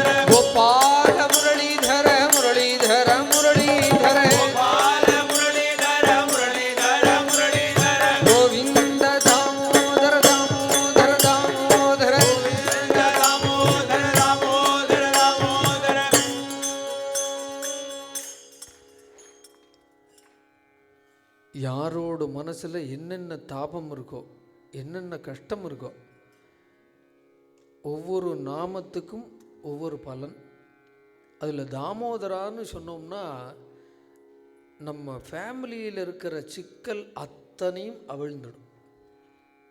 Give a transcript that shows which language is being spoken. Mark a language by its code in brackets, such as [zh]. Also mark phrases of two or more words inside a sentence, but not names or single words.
[sa] गोपाल मुरलीधर मुरलीधर मुरलीधर, गोपाल मुरलीधर मुरलीधर मुरलीधर, गोविंद दामोदर दामोदर दामोदर, गोविंद दामोदर दामोदर दामोदर. [ta] யாரோட மனசில் என்னென்ன தாபம் இருக்கோ, என்னென்ன கஷ்டம் இருக்கோ, ஒவ்வொரு நாமத்துக்கும் ஒவ்வொரு பலன். அதில் தாமோதரான்னு சொன்னோம்னா நம்ம ஃபேமிலியில் இருக்கிற சிக்கல் அத்தனையும் அவிழ்ந்துடும்.